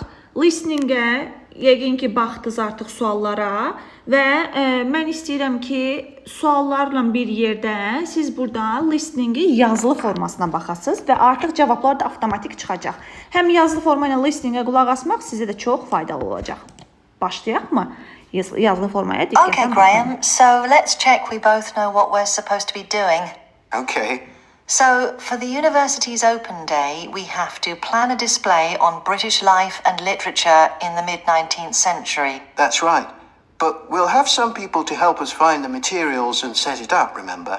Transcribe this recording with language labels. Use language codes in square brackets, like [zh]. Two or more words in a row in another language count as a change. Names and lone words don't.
[az] Listening-ə yəqin ki, baxdınız artıq suallara və mən istəyirəm ki, suallarla bir yerdə siz burada listening-i yazılı formasına baxasınız və artıq cavablar da avtomatik çıxacaq. Həm yazılı forma ilə listening-ə qulaq asmaq sizə də çox faydalı olacaq. Başlayaqmı? Yazılı formaya diqqətlə [en] Okay, Graham, so let's check we both know what we're supposed to be doing. Okay. So, for the university's open day, we have to plan a display on British life and literature in the mid-19th century. That's right. But we'll have some people to help us find the materials and set it up, remember?